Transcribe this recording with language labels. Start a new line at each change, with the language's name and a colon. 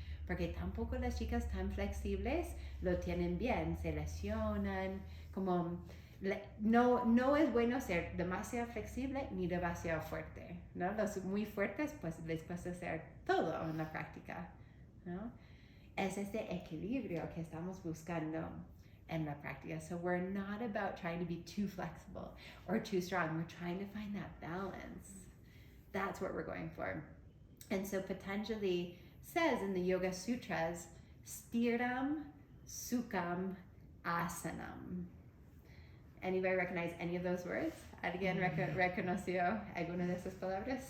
Spanish: Porque tampoco las chicas tan flexibles lo tienen bien, se lesionan, como no es bueno ser demasiado flexible ni demasiado fuerte, ¿no? Los muy fuertes pues les cuesta hacer todo en la práctica, ¿no? Es este equilibrio que estamos buscando en la práctica.
English: So we're not about trying to be too flexible or too strong. We're trying to find that balance. That's what we're going for. And so Patanjali says in the Yoga Sutras, Stiram Sukham Asanam. Anybody recognize any of those words?
Spanish: ¿Alguien reconoció alguna de esas palabras?